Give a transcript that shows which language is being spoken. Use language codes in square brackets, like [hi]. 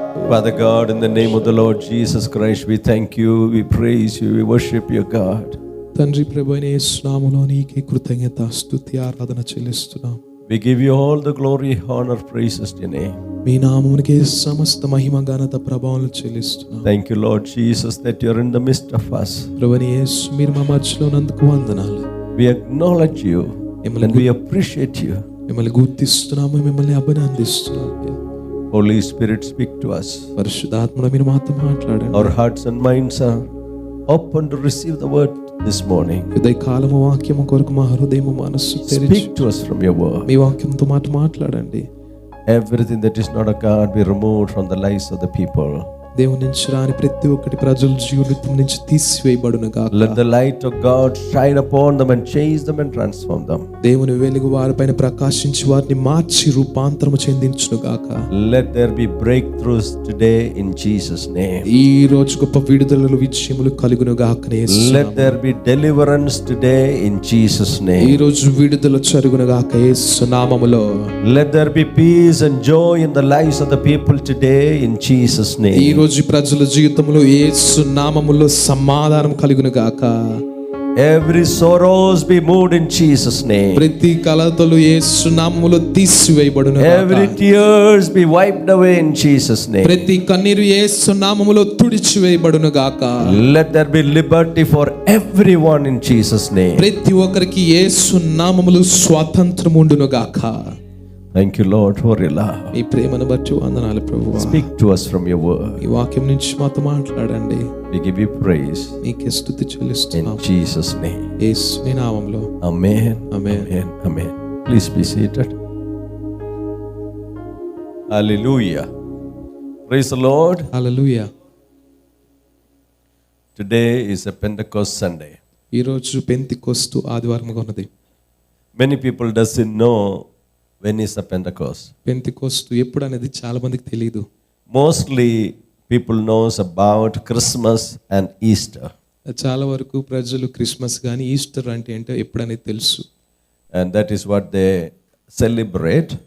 [en] Father God, in the name of the Lord Jesus Christ, we thank you, we praise you, we worship your God. [te] తండ్రి ప్రభువైన యేసు నామములో నీకే కృతజ్ఞత స్తుతి ఆరాధన చెల్లిస్తున్నాం. [en] We give you all the glory, honor, praises to your name. [te] మీ నామమునకే సమస్త మహిమ ఘనత ప్రభావాలు చెల్లిస్తున్నాం. [en] Thank you, Lord Jesus, that you're in the midst of us. [te] ప్రభువైన యేసు మీరు మా మధ్యలో ఉన్నందుకు వందనాలు. [en] We acknowledge you and we appreciate you. [te] మిమ్మల్ని గుర్తిస్తున్నాము, మిమ్మల్ని అభినందిస్తున్నాము. [en] Holy Spirit, speak to us. [te] పరిశుద్ధాత్మను మీరు మాతో మాట్లాడండి. [en] Our hearts and minds are open to receive the word this morning. [te] ఉదయ కాలము వాక్యము కొరకు మా హృదయము మనస్సు తెరిచి [en] Speak to us from your word. [te] మీ వాక్యంతో మాట్లాడండి. [en] Everything that is not of God be removed from the lives of the people. [te] దేవుని నుంచి రాని ప్రతి ఒక్కటి ప్రజల జీవితం నుంచి తీసివేయబడును గాక. [en] Let the light of God shine upon them and change them and transform them. [te] దేవుని వెలుగు వారిపైన ప్రకాశించి వారిని మార్చి రూపాంతరము చెందించును గాక. [en] Let there be breakthroughs today in Jesus' name. [te] ఈ రోజు గొప్ప విడుదలలు విజయములు కలుగును గాక. [en] Let there be deliverance today in Jesus' [te] ఈ [en] name. [te] రోజు విడుదల జరుగును గాక యేసు నామములో. [en] Let there be peace and joy in the lives of the people today in Jesus' [te] ఈ [en] name. [te] రోజు ప్రజల జీవితంలో యేసు నామములో సమాధానం కలుగును గాక. [en] Every sorrows be moved in Jesus' name. [te] ప్రతి కలతలు యేసు నామములో తీసివేయబడును గాక. [en] Every tears be wiped away in Jesus' name. [te] ప్రతి కన్నీరు యేసు నామములో తుడిచివేయబడును గాక. [en] Let there be liberty for everyone in Jesus' name. [te] ప్రతి ఒక్కరికి యేసు నామములో స్వాతంత్రం ఉండును గాక. [en] Thank you, Lord, for your love. [te] మీ ప్రేమను బట్టి వందనాలు ప్రభువా. [en] Speak to us from your word. [te] ఈ వాక్యం నుంచి మాతో మాట్లాడండి. [en] We give you praise [te] మీకే స్తుతి [en] in [te] చెల్లిస్తున్నాం [en] Jesus' name. [te] యేసుని నామములో. [en] Amen. Amen. Amen. Amen. Please be seated. Hallelujah. Praise the Lord. [te] Hallelujah. [en] Today is a Pentecost Sunday. [te] ఈ రోజు పెంతెకొస్తు ఆదివారముగా ఉన్నది. [en] Many people doesn't know when is the Pentecost. [te] Pentecost ఎప్పుడు అనేది చాలా మందికి తెలియదు. [en] Mostly people knows about Christmas and Easter. [te] చాలా వరకు ప్రజలు క్రిస్మస్ కానీ ఈస్టర్ అంటే ఏంటో ఎప్పుడనేది తెలుసు. [en] And that is what they celebrate.